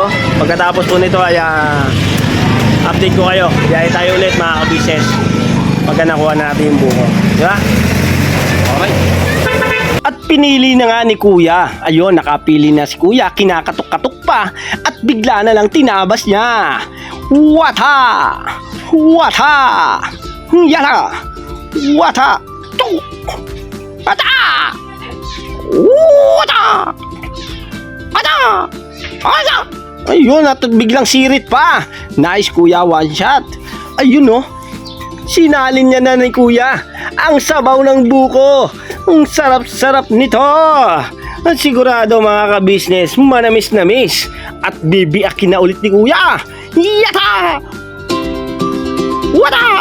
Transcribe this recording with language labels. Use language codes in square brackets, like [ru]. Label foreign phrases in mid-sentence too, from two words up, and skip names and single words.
[tl] Pagkatapos po nito ay update ko kayo. Biyahe tayo ulit mga ka-business. Pagka nakuha natin yung buko. Diba? Okay. At pinili na nga ni Kuya. Ayun, nakapili na si Kuya. Kinakatok-katok pa. At bigla na lang tinabas niya. Wata! Wata! Yata! Wata! Tuk! Wata! Wata! Wata! Wata! Ayun, at biglang sirit pa. [en] Nice Kuya, one shot. [tl] Ayun no. Sinalin niya na ni Kuya ang sabaw ng buko. Ang sarap-sarap nito. At sigurado mga ka-business, manamis-namis. At bibiakin na ulit ni Kuya. Yata! Wata!